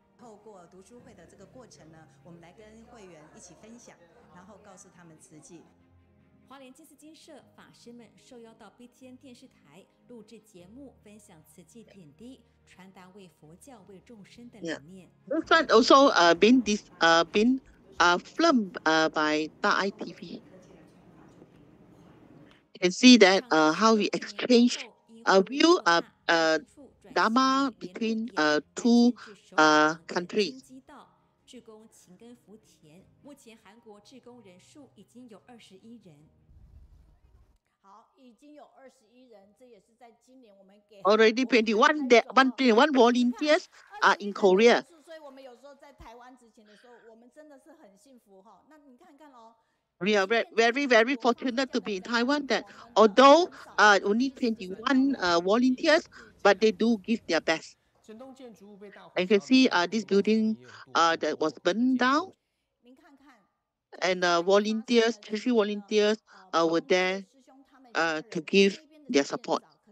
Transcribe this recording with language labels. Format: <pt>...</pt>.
<zh>透过读书会的这个过程呢，我们来跟会员一起分享，然后告诉他们慈济。花莲金丝金社法师们受邀到 BTN 电视台录制节目，分享慈济点滴，传达为佛教、为众生的理念。</zh> <en>This one also been filmed by TAI TV. You can see that how we exchange view Dharma between two countries.</en> <zh>志工勤耕福田，目前韩国志工人数已经有21人。好，已经有21人，这也是在今年我们给</zh> <en>Already 21 volunteers are in Korea.</en> <zh>所以我们有时候在台湾执勤的时候，我们真的是很幸福哈。那你看看哦。</zh> <en>We are very, very fortunate to be in Taiwan that although only 21 volunteers, but they do give their best. And you can see this building that was burned down. And volunteers, Tzu Chi volunteers were there to give their support.</en>